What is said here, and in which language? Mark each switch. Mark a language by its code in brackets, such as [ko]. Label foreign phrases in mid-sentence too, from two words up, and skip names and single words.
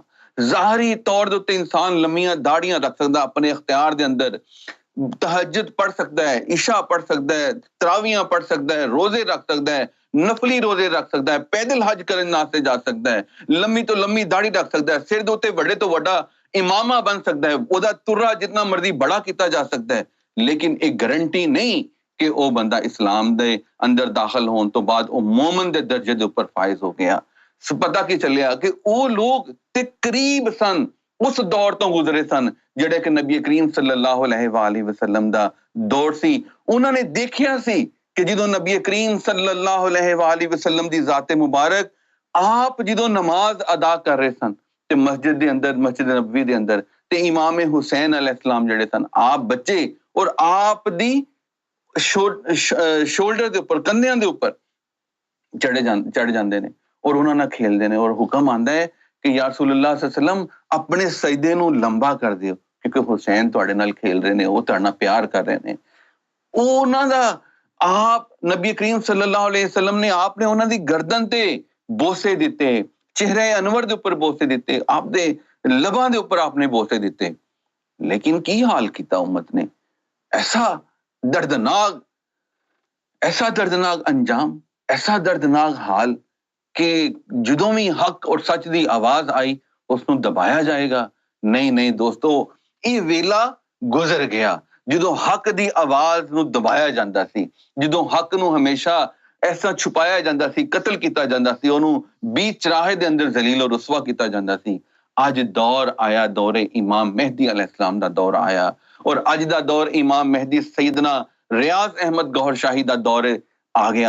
[pa] ਜ਼ਾਹਰੀ ਤੌਰ ਦੇ ਉੱਤੇ ਇਨਸਾਨ ਲੰਮੀਆਂ ਦਾੜੀਆਂ ਰੱਖ ਸਕਦਾ ਆਪਣੇ ਇਖਤਿਆਰ ਦੇ ਅੰਦਰ, ਤਹਜਦ ਪढ़ ਸਕਦਾ ਹੈ, ਇਸ਼ਾ ਪढ़ ਸਕਦਾ ਹੈ, ਤਰਾਵੀਆਂ ਪढ़ ਸਕਦਾ ਹੈ, ਰੋਜ਼ੇ ਰੱਖ ਸਕਦਾ ਹੈ, ਨਫਲੀ ਰੋਜ਼ੇ ਰੱਖ ਸਕਦਾ ਹੈ, ਪੈਦਲ ਹਜ ਕਰਨ ਵਾਸਤੇ ਜਾ ਸਕਦਾ ਹੈ, ਲੰਮੀ ਤੋਂ ਲੰਮੀ ਦਾੜੀ ਰੱਖ ਸਕਦਾ ਹੈ, ਸਿਰ ਦੇ ਉੱਤੇ ਵੱਡੇ ਤੋਂ ਵੱਡਾ ਇਮਾਮਾ ਬਣ ਸਕਦਾ ਹੈ, ਉਹਦਾ ਤੁਰਾ ਜਿੰਨਾ ਮਰਜ਼ੀ ਬੜਾ ਕੀਤਾ ਜਾ ਸਕਦਾ ਹੈ। ਲੇਕਿਨ ਇਹ ਗਰੰਟੀ ਨਹੀਂ ਕਿ ਉਹ ਬੰਦਾ ਇਸਲਾਮ ਦੇ ਅੰਦਰ ਦਾਖਲ ਹੋਣ ਤੋਂ ਬਾਅਦ ਉਹ ਮੂਮਨ ਦੇ ਦਰਜੇ ਦੇ ਉੱਪਰ ਫਾਇਜ਼ ਹੋ ਗਿਆ। ਪਤਾ ਕੀ ਚੱਲਿਆ ਕਿ ਉਹ ਲੋਕ ਤੇ ਕਰੀਬ ਸਨ, ਉਸ ਦੌਰ ਤੋਂ ਗੁਜ਼ਰੇ ਸਨ ਜਿਹੜੇ ਕਿ ਨਬੀ ਕਰੀਮ [ar] صلى الله عليه وسلم [pa] ਦਾ ਦੌਰ ਸੀ। ਉਹਨਾਂ ਨੇ ਦੇਖਿਆ ਸੀ ਕਿ ਜਦੋਂ ਨਬੀ ਕਰੀਮ [ar] صلى الله عليه وسلم [pa] ਦੀ ਜ਼ਾਤ ਮੁਬਾਰਕ ਆਪ ਜਦੋਂ ਨਮਾਜ਼ ਅਦਾ ਕਰ ਰਹੇ ਸਨ ਤੇ ਮਸਜਿਦ ਦੇ ਅੰਦਰ, ਮਸਜਿਦ ਨਬਵੀ ਦੇ ਅੰਦਰ, ਤੇ ਇਮਾਮ ਹੁਸੈਨ अलैहिस्सलाम ਜਿਹੜੇ ਸਨ, ਆਪ ਬੱਚੇ ਔਰ ਆਪ ਦੀ ਸ਼ੋਲਡਰ ਦੇ ਉੱਪਰ, ਕੰਧਿਆਂ ਦੇ ਉੱਪਰ ਚੜ ਜਾਂਦੇ ਨੇ ਔਰ ਉਹਨਾਂ ਨਾਲ ਖੇਲਦੇ ਨੇ। ਔਰ ਹੁਕਮ ਆਂਦਾ ਹੈ ਕਿ [ar] يا رسول الله صلى الله عليه وسلم [pa] ਆਪਣੇ ਸਜਦੇ ਨੂੰ ਲੰਬਾ ਕਰ ਦਿਓ, ਕਿਉਂਕਿ ਹੁਸੈਨ ਤੁਹਾਡੇ ਨਾਲ ਖੇਲ ਰਹੇ ਨੇ, ਉਹ ਤੁਹਾਡੇ ਨਾਲ ਪਿਆਰ ਕਰ ਰਹੇ ਨੇ। ਉਹਨਾਂ ਦਾ ਆਪ ਨਬੀ ਕਰੀਮ [ar] صلى الله عليه وسلم [pa] ਨੇ ਆਪਨੇ ਉਹਨਾਂ ਦੀ ਗਰਦਨ ਤੇ ਬੋਸੇ ਦਿੱਤੇ, ਚਿਹਰੇ ਅਨਵਰ ਦੇ ਉੱਪਰ ਬੋਸੇ ਦਿੱਤੇ, ਆਪਦੇ ਲਬਾਂ ਦੇ ਉੱਪਰ ਆਪਨੇ ਬੋਸੇ ਦਿੱਤੇ। ਲੇਕਿਨ ਕੀ ਹਾਲ ਕੀਆ ਉੱਮਤ ਨੇ, ਐਸਾ ਦਰਦਨਾਕ ਅੰਜਾਮ, ਐਸਾ ਦਰਦਨਾਕ ਹਾਲ ਕਿ ਜਦੋਂ ਭੀ ਹੱਕ ਔਰ ਸੱਚ ਕੀ ਆਵਾਜ਼ ਆਈ ਉਸਨੂੰ ਦਬਾਇਆ ਜਾਏਗਾ। ਨਹੀਂ ਦੋਸਤੋਂ, ਯੇ ਵੇਲਾ ਗੁਜ਼ਰ ਗਿਆ ਜਦੋਂ ਹੱਕ ਕੀ ਆਵਾਜ਼ ਨੂੰ ਦਬਾਇਆ ਜਾਂਦਾ ਸੀ, ਜਦੋਂ ਹੱਕ ਨੂੰ ਹਮੇਸ਼ਾ ਐਸਾ ਛੁਪਾਇਆ ਜਾਂਦਾ ਸੀ, ਕਤਲ ਕੀਆ ਜਾਂਦਾ ਸੀ, ਓਨੂੰ ਬੀਚ ਚੁਰਾਹੇ ਦੇ ਅੰਦਰ ਜ਼ਲੀਲ ਔਰ ਰੁਸਵਾ ਕੀਆ ਜਾਂਦਾ ਸੀ। ਆਜ ਦੌਰ ਆਇਆ, ਦੌਰੇ ਇਮਾਮ ਮਹਿਦੀ ਅਲੈਹਿੱਸਲਾਮ ਦਾ ਦੌਰ ਆਇਆ, ਔਰ ਅੱਜ ਦਾ ਦੌਰ ਇਮਾਮ ਮਹਿਦੀ ਸੱਯਦਨਾ ਰਿਆਜ਼ ਅਹਿਮਦ ਗੌਹਰ ਸ਼ਾਹੀ ਦਾ ਦੌਰ ਆ ਗਿਆ।